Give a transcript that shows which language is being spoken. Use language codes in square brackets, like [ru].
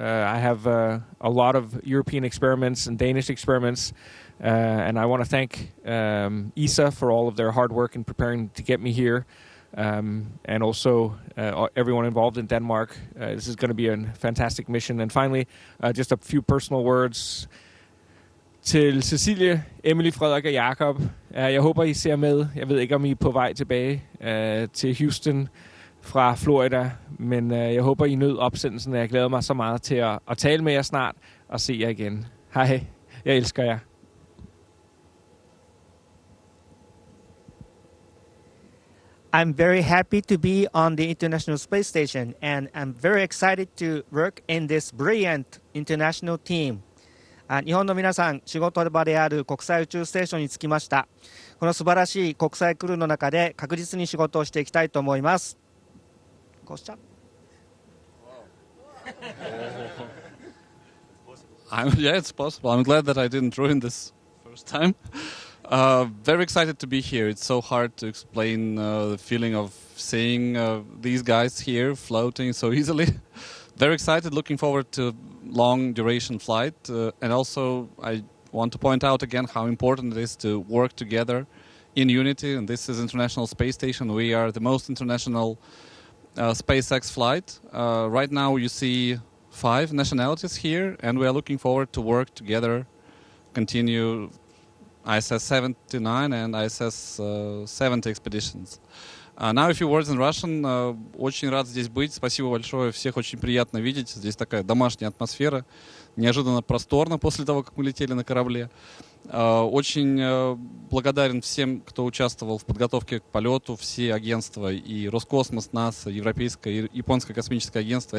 [en] I have a lot of European experiments and Danish experiments, and I want to thank ESA for all of their hard work in preparing to get me here, and also everyone involved in Denmark. This is going to be a fantastic mission. And finally, just a few personal words. [da] til Cecilie, Emily, Frederik og Jakob. Jeg håber, I ser med. Jeg ved ikke, om I er på vej tilbage til Houston fra Florida, men jeg håber, I nød opsendelsen, og jeg glæder mig så meget til at tale med jer snart og se jer igen. Hej, jeg elsker jer. [en] I'm very happy to be on the International Space Station, and I'm very excited to work in this brilliant international team. [ja] 日本の皆さん、仕事場である国際宇宙ステーションに着きました。この素晴らしい国際クルーの中で確実に仕事をしていきたいと思います。こうした [en] Yeah, it's possible. I'm glad that I didn't ruin this first time. Very excited to be here. It's so hard to explain the feeling of seeing these guys here floating so easily. Very excited, looking forward to long duration flight. And also I want to point out again how important it is to work together in unity. And this is International Space Station. We are the most international SpaceX flight. Right now you see 5 nationalities here, and we are looking forward to work together, continue ISS 79 and ISS 70 expeditions. Now a few words in Russian. [ru] Очень рад здесь быть. Спасибо большое. Всех очень приятно видеть. Здесь такая домашняя атмосфера. Неожиданно просторно после того, как мы летели на корабле. Очень благодарен всем, кто участвовал в подготовке к полету. Все агентства, и Роскосмос, НАСА, Европейское и Японское космическое агентство.